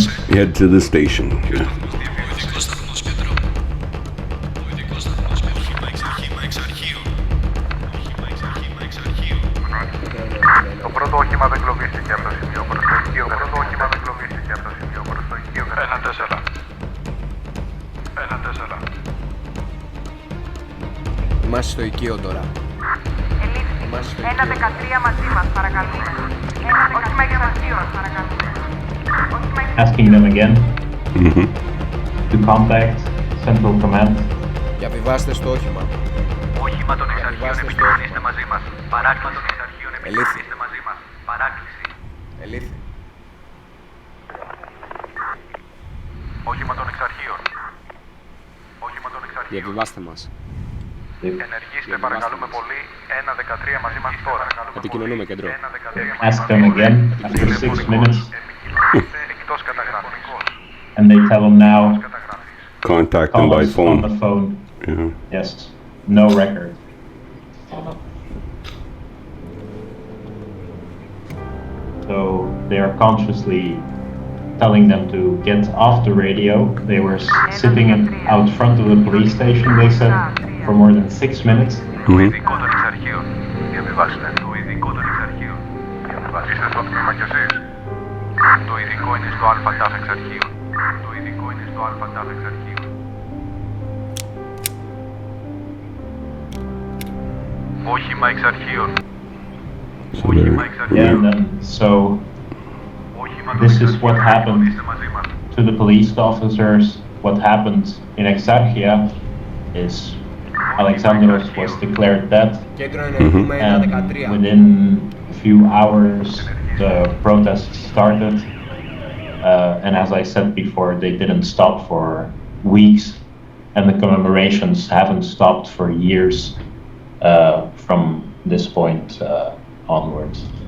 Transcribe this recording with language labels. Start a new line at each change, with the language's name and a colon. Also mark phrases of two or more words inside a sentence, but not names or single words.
English: Head to the station. Yeah.
Greek: Το πρώτο όχημα δεν κλωβίστηκε από το σημείο προς το οικείο. Ένα τέσσερα. Είμαστε στο οικείο τώρα. Ελήφθη. 1-13 μαζί μας, παρακαλούμε. 1-13 για αρχείο, παρακαλούμε. Asking them again to contact Central Command. Διαβιβάστε στο όχημα. Όχημα των εξαρχείων επικοινωνήστε μαζί μας. Παράκληση. Ελήφθη. μαζί μας. Παράκληση. Ελήφθη. Όχημα των εξαρχείων. Διαβιβάστε μας. Ενεργήστε παρακαλούμε πολύ. 1-13 μαζί μας τώρα. Επικοινωνούμε κέντρο.
English: Ask them again after 6 minutes.
Greek: Εκτός καταγραφής.
English: And they tell them now, Contact them call by us on phone. the phone. Yeah. Yes, no record. So they are consciously telling them to get off the radio. They were sitting out front of the police station, they said, for more than 6 minutes.
Greek: Το ειδικό των εξαρχείων. Διαβιβάστε. Το ειδικό των εξαρχείων. Διαβιβάστε. Είστε στο τμήμα κι εσείς. Το ειδικό είναι στο ΑΤΑΦ εξαρχείων. Το ειδικό είναι στο ΑΤΑΦ εξαρχείων. Όχημα εξαρχείων. Όχημα
English: Yeah,
Greek: εξαρχείων.
English: and then, so
Greek: Όχημα των
English: this is
Greek: εξαρχείων.
English: what happened
Greek: Είστε μαζί μας.
English: to the police officers. What happened in Exarchia is Alexandros was declared dead,
Greek: Κέντρο ενεργούμε
English: and
Greek: 1-13.
English: within a few hours the protests started. And as I said before, they didn't stop for weeks, and the commemorations haven't stopped for years from this point onwards.